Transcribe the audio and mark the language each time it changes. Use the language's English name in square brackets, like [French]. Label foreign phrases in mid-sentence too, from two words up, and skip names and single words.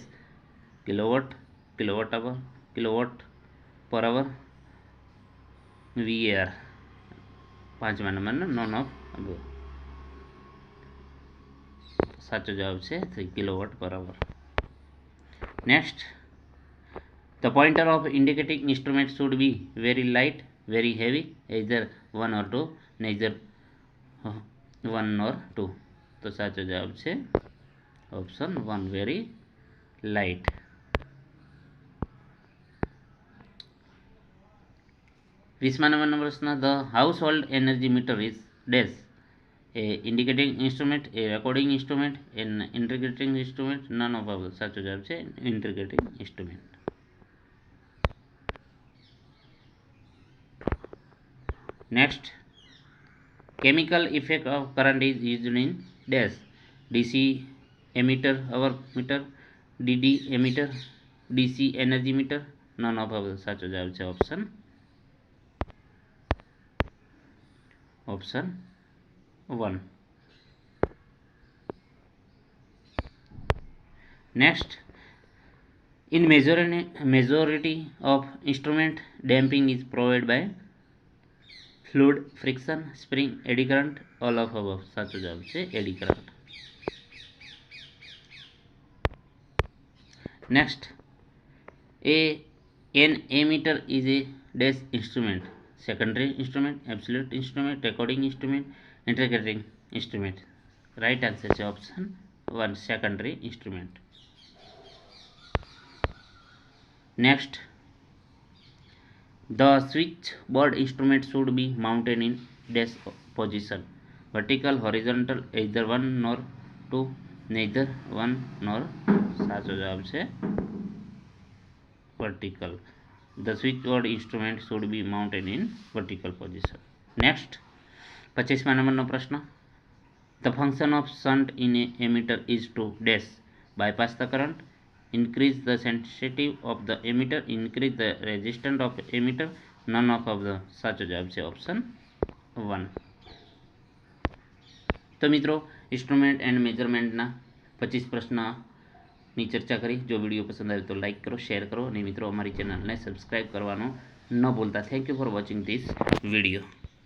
[English] kilowatt, kilowatt hour, kilowatt per hour, VAR. [Gujarati] 5મા નંબરનો [English] none of above. [Gujarati] સાચો જવાબ છે 3 [English] kilowatt per hour. નેક્સ્ટ the pointer of indicating instrument should be very light, very heavy, either 1 or 2, neither 1 or 2. [Gujarati] તો સાચો જવાબ છે ઓપ્શન 1 [English] very light. [Gujarati] વીસમા નંબરનો પ્રશ્ન. [English] the household energy meter is dash. a indicating instrument, a recording instrument, an integrating instrument, none of above. [Gujarati] સાચો જવાબ છે [English] integrating instrument. Next, chemical effect of current is used in dash. DC emitter hour meter, DD emitter, DC energy meter, none of above. [Gujarati] સાચો જવાબ છે ઓપ્શન 1. [English] Next, in majority of instrument, damping is provided by fluid, friction, spring, eddy current, all of above. [Gujarati] સાચો જવાબ છે [English] eddy current. Next, an ammeter is a dash instrument. Secondary instrument, absolute instrument, recording instrument, integrating instrument. Right answer is option 1 secondary instrument. Next, the switch board instrument should be mounted in dash position, vertical, horizontal, either one nor two, neither one nor, [Gujarati] સાચો જવાબ છે વર્ટિકલ. [English] The switch board instrument should be mounted in vertical position. નેક્સ્ટ, [Gujarati] 25મા નંબરનો પ્રશ્ન, [English] the function of shunt in a ammeter is to dash, bypass the current, increase the sensitivity of the emitter, increase the resistance of emitter, none of the, [Gujarati] સાચો જવાબ છે ઓપ્શન 1. તો મિત્રો, [English] instrument and measurementના [Gujarati] 25 પ્રશ્નની ચર્ચા કરી. જો વિડીયો પસંદ આવે તો લાઇક કરો, શેર કરો અને મિત્રો અમારી ચેનલને સબસ્ક્રાઈબ કરવાનું ન ભૂલતા. [English] Thank you for watching this video.